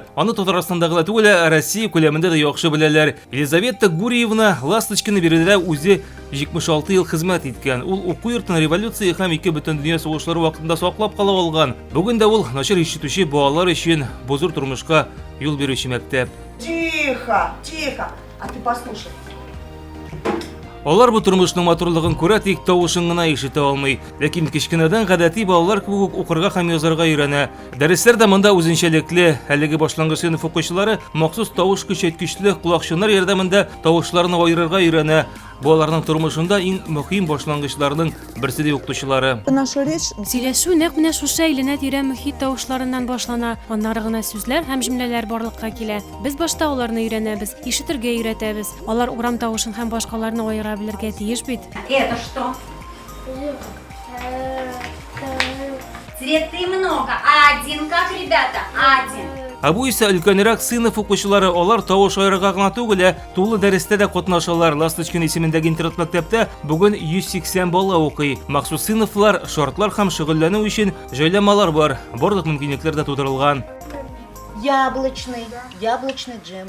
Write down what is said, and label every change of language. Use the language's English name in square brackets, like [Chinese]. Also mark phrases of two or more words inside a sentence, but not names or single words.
[Tatar] Аны Татарстандагы түгел, Россия күләмендә дә яхшы беләләр. Елизавета Гурьевна Ласточкина биредә үзе 76 ел хезмәт иткән. Ул уку йортын революция һәм ике бөтен дөнья сугышлары вакытында саклап калып алган. Бүген дә ул начар ишетүче балалар өчен бу зур тормышка юл бирүче мәктәп. [Russian] Тихо, тихо. А ты послушай. [Tatar] Алар бу тормышның матурлыгын күрә, тик тавышын гына ишетә алмый. Ләкин кичкенәдән гадәти балалар кебек укырга һәм язарга өйрәнә. Дәресләрдә монда үзенчәлекле, әлеге башлангыч сыйныф укучылары махсус тавыш көчәйткечле колакчыннар ярдәмендә тавышларны аерырга өйрәнә. Балаларның тормышында иң мөһим башлангычларның берсе дип укытучылары. Сөйләшү нәкъ менә шушы әйләнә-тирә мөхит тавышларыннан башлана. Аннары гына сүзләр һәм җөмләләр барлыкка килә. Без башта аларны өйрәнәбез, ишетергә өйрәтәбез. Алар урам тавышын һәм башкаларны аера белергә тиеш бит. [Russian] Это что? Цветы много. Один, как ребята? Один. [Tatar] Ә бу исә өлкәнрәк сыйныф укучылары, алар тавыш аерырга гына түгел, тулы дәрестә дә катнашалар. Ласточкина исемендәге интернат мәктәптә бүген 180 бала укый. Махсус сыйныфлар, шартлар һәм шөгыльләнү өчен җайламалар бар. Барлык мөмкинлекләр дә тудырылган. [Russian] Яблочный джем.